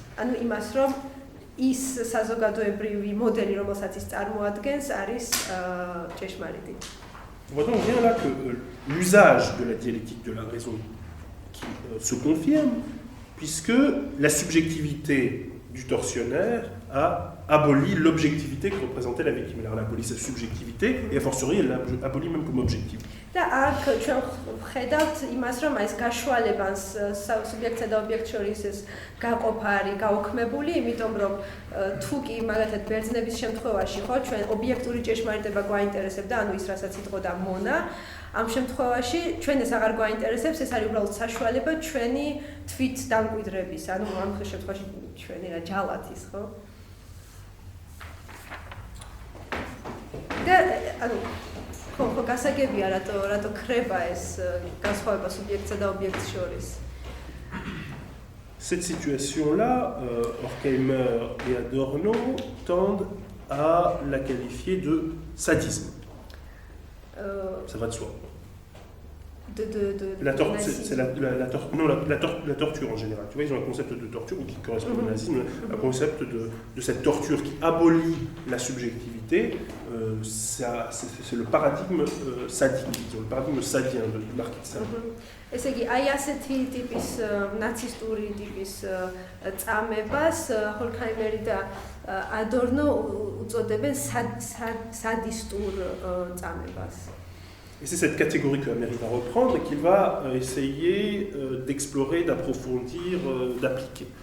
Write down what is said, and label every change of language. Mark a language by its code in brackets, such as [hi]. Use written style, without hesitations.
[ka] ანუ იმას, რომ ის საზოგადოებრივი მოდელი, რომელსაც ის წარმოადგენს, არის ჭეშმარიტი. [fr] On voit donc bien là que l'usage de la dialectique de la raison qui se confirme, puisque la subjectivité du tortionnaire a aboli l'objectivité que représentait la victime. Elle a aboli sa subjectivité et a fortiori elle l'a aboli même comme objectif. [ka] და აქ ჩვენ ვხედავთ იმას, რომ ეს გაშუალებანს სუბიექტსა და ობიექტს შორის ეს გაყოფა არის გაუქმებული, იმიტომ რომ თუ კი მაგალითად ბერძნების შემთხვევაში ხო ჩვენ ობიექტური ჭეშმარიტება გვაინტერესებდა, ანუ ის რასაც იტყოდა მონა, ამ შემთხვევაში ჩვენ ეს აღარ გვაინტერესებს, ეს არის უბრალოდ საშუალება ჩვენი თვით დამკვიდრების, ანუ ამ შემთხვევაში ჩვენი რა ჯალათის, ხო? და ანუ ხო, გასაგებია, რატო ქრება ეს განსხვავება სუბიექტსა და ობიექტს შორის. [fr] Cette situation-là, Horkheimer et Adorno tendent à la qualifier de sadisme. Ça va de soi. La torture en général. Tu vois, ils ont un concept de torture qui correspond au nazisme, un concept de cette torture qui abolit la subjectivité. C'est le paradigme sadique, le paradigme sadien de l'archétype. [ka] ესე იგი, აი ასეთი ტიპის ნაცისტური ტიპის წამებას ჰორქაიმერი და ადორნო უწოდებენ სადისტურ წამებას. [fr] Et c'est cette catégorie que Améry va reprendre et qu'il va essayer d'explorer, d'approfondir, d'appliquer.